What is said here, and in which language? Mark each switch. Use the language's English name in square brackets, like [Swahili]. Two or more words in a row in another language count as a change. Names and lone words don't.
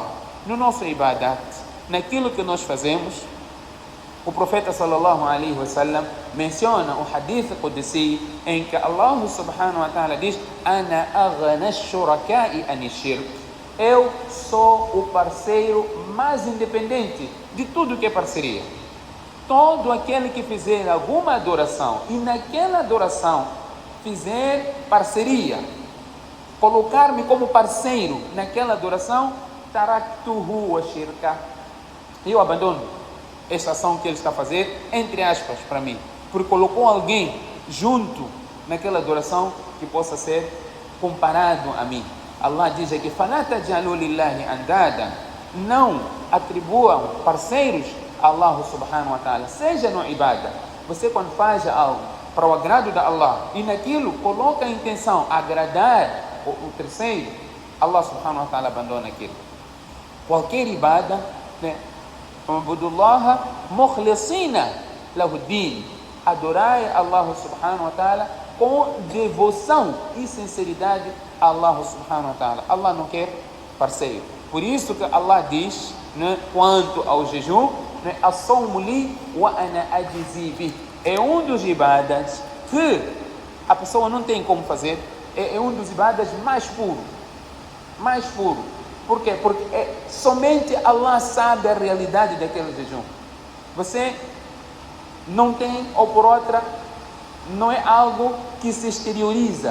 [Portuguese] No nosso ibadat, naquilo que nós fazemos, o profeta [Arabic] صلى الله عليه وسلم [Portuguese] menciona o [Arabic] حديث قدسي [Portuguese] em que Allah [Arabic] سبحانه وتعالى [Portuguese] diz: [Arabic] أنا أغنى الشركاء عن الشرك. [Portuguese] Eu sou o parceiro mais independente de tudo que é parceria. Todo aquele que fizer alguma adoração e naquela adoração fizer parceria, colocar-me como parceiro naquela adoração, [Arabic] تركته وشركه. [Portuguese] Eu abandono esta ação que ele está a fazer, entre aspas, para mim, porque colocou alguém junto naquela adoração que possa ser comparado a mim. Allah diz aqui: [Arabic] فَلَا تَجْعَلُوا لِلَّهِ أَنْدَادًا. [Portuguese] Não atribuam parceiros a Allah [Arabic] سبحانه وتعالى, [Portuguese] seja no ibadah. Você quando faz algo para o agrado de Allah e naquilo coloca a intenção agradar o terceiro, Allah [Arabic] سبحانه وتعالى [Portuguese] abandona aquilo. [Arabic] Qualquer ibadah, اعبدوا الله مخلصين له الدين. [Portuguese] Adorai Allah [Arabic] سبحانه وتعالى [Portuguese] com devoção e sinceridade a Allah [Arabic] سبحانه وتعالى. [Portuguese] Allah não quer parceiro. Por isso que Allah diz, quanto ao jejum, [Arabic] الصوم لي وأنا أجزي به. [Portuguese] É um dos ibadas que a pessoa não tem como fazer. É um dos ibadas mais puro. Mais puro. Por quê? Porque somente Allah sabe a realidade daquele jejum. Você não tem, ou por outra, não é algo que se exterioriza.